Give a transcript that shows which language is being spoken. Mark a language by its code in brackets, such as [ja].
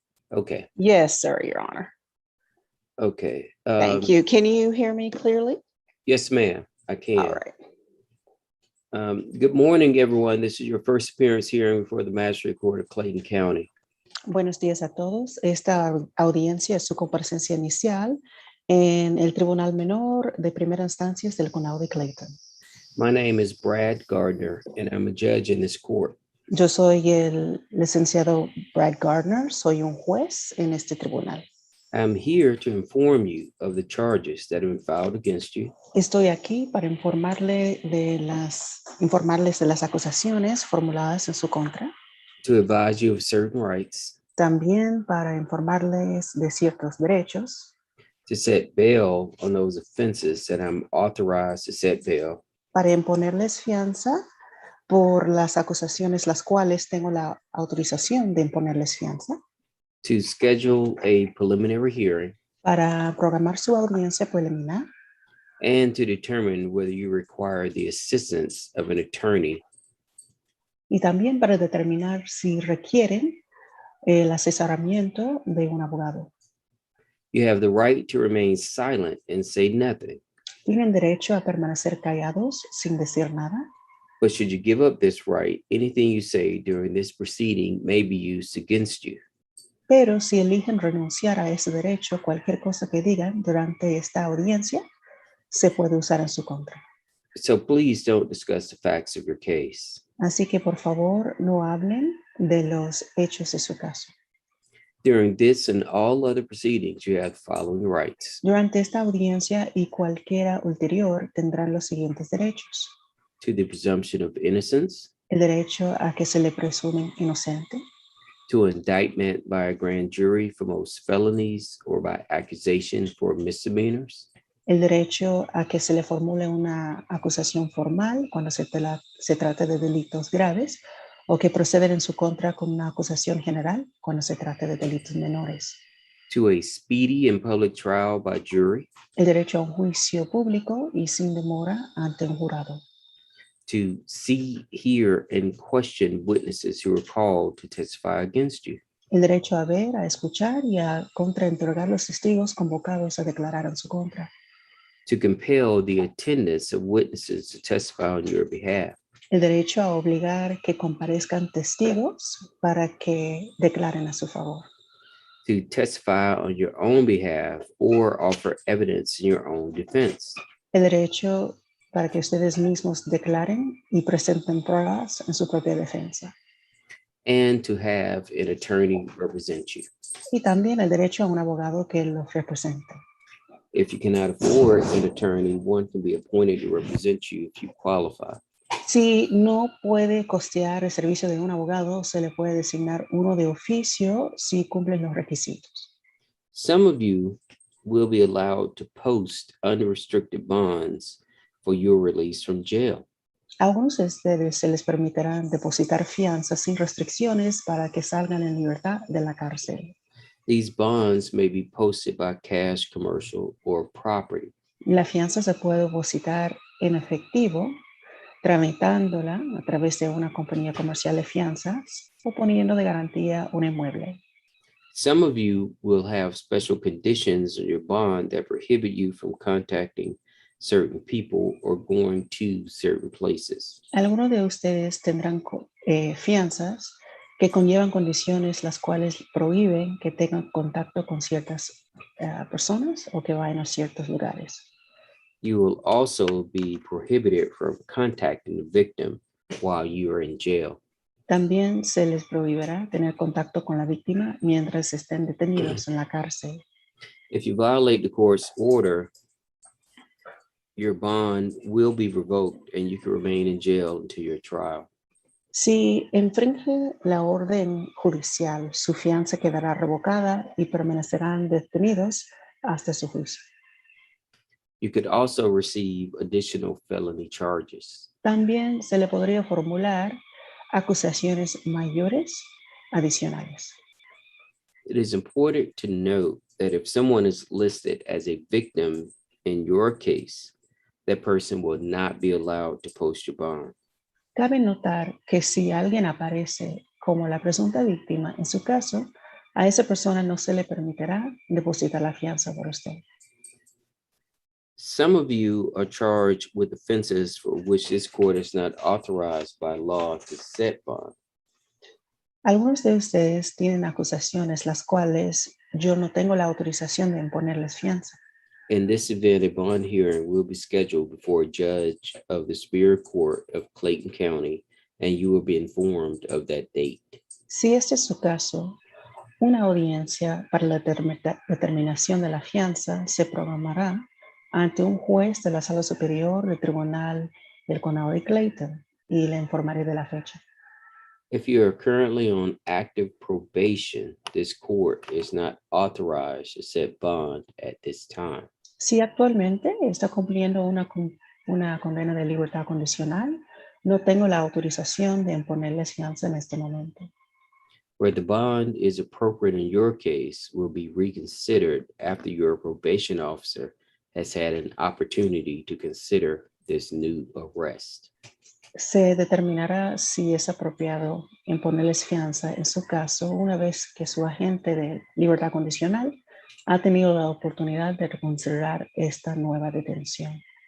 [en] Okay, Yes, sir, Your Honor. okay. Thank you. Can you hear me clearly? Yes, ma'am, I can. All right. Good morning, everyone. This is your first appearance hearing before the Magistrate Court of Clayton County. [es] Buenos días a todos. Esta audiencia es su comparecencia inicial en el Tribunal Menor de Primera Instancia del Condado de Clayton. [en] My name is Brad Gardner, and I'm a judge in this court. [es] Yo soy el licenciado Brad Gardner, soy un juez en este tribunal. [en] I'm here to inform you of the charges that have been filed against you, [es] Estoy aquí para informarles de las acusaciones formuladas en su contra, [en] to advise you of certain rights, [es] también para informarles de ciertos derechos, [en] to set bail on those offenses that I'm authorized to set bail, [es] para imponerles fianza por las acusaciones las cuales tengo la autorización de imponerles fianza, [en] to schedule a preliminary hearing, [es] para programar su audiencia preliminar [en] and to determine whether you require the assistance of an attorney [es] y también para determinar si requieren el asesoramiento de un abogado. [en] You have the right to remain silent and say nothing. [es] Tienen derecho a permanecer callados sin decir nada, [en] But should you give up this right, anything you say during this proceeding may be used against you. [es] pero si eligen renunciar a ese derecho, cualquier cosa que digan durante esta audiencia se puede usar en su contra. [en] So please don't discuss the facts of your case. [es] Así que por favor no hablen de los hechos de su caso. [en] During this and all other proceedings, you have the following rights: [es] Durante esta audiencia y cualquiera ulterior tendrán los siguientes derechos: [en] to the presumption of innocence, [es] el derecho a que se le presume inocente, [en] to indictment by a grand jury for most felonies or by accusation for misdemeanors, [es] el derecho a que se le formule una acusación formal cuando se trate de delitos graves o que proceden en su contra con una acusación general cuando se trate de delitos menores, [en] to a speedy and public trial by jury, [es] el derecho a un juicio público y sin demora ante un jurado, [en] to see, hear, and question witnesses who are called to testify against you, [es] el derecho a ver, a escuchar y a contrainterrogar los testigos convocados a declarar en su contra, [en] to compel the attendance of witnesses to testify on your behalf, [es] el derecho a obligar que comparezcan testigos para que declaren a su favor, [en] to testify on your own behalf or offer evidence in your own defense, [es] el derecho para que ustedes mismos declaren y presenten pruebas en su propia defensa, [en] and to have an attorney represent you. [es] y también el derecho a un abogado que los represente. [en] If you cannot afford an attorney, one can be appointed to represent you if you qualify. [es] Si no puede costear el servicio de un abogado, se le puede designar uno de oficio si cumplen los requisitos. [en] Some of you will be allowed to post unrestricted bonds for your release from jail. [es] A algunos de ustedes se les permitirá depositar fianzas sin restricciones para que salgan en libertad de la cárcel. [en] These bonds may be posted by cash, commercial, or property. [es] La fianza se puede depositar en efectivo, tramitándola a través de una compañía comercial de fianzas o poniendo de garantía un inmueble. [en] Some of you will have special conditions on your bond that prohibit you from contacting certain people or going to certain places. [es] Algunos de ustedes tendrán fianzas que conllevan condiciones las cuales prohíben que tengan contacto con ciertas personas o que vayan a ciertos lugares. [en] You will also be prohibited from contacting the victim while you are in jail. [es] También se les prohibirá tener contacto con la víctima mientras estén detenidos en la cárcel. [en] If you violate the court's order, your bond will be revoked and you can remain in jail until your trial. [es] Si infringe la orden judicial, su fianza quedará revocada y permanecerán detenidos hasta su juicio. [en] You could also receive additional felony charges. [es] También se le podría formular acusaciones mayores adicionales. [en] It is important to note that if someone is listed as a victim in your case, that person will not be allowed to post your bond. [es] Cabe notar que si alguien aparece como la presunta víctima en su caso, a esa persona no se le permitirá depositar la fianza por usted. [en] Some of you are charged with offenses for which this court is not authorized by law to set bond. [es] Algunos de ustedes tienen acusaciones las cuales yo no tengo la autorización de imponerles fianza. [en] In this event, a bond hearing will be scheduled before a judge of the Superior Court of Clayton County, and you will be informed of that date. [es] Si este es su caso, una audiencia para la determinación de la fianza se programará ante un juez de la Sala Superior del Tribunal del Condado de Clayton y le informaré de la fecha. [en] If you are currently on active probation, this court is not authorized to set bond at this time. [es] Si actualmente está cumpliendo una condena de libertad condicional, no tengo la autorización de imponerles fianza en este momento. [en] Where the bond is appropriate in your case will be reconsidered after your probation officer has had an opportunity to consider this new arrest. [es] Se determinará si es apropiado imponerles fianza en su caso una vez que su agente de libertad condicional ha tenido la oportunidad de reconsiderar esta nueva detención.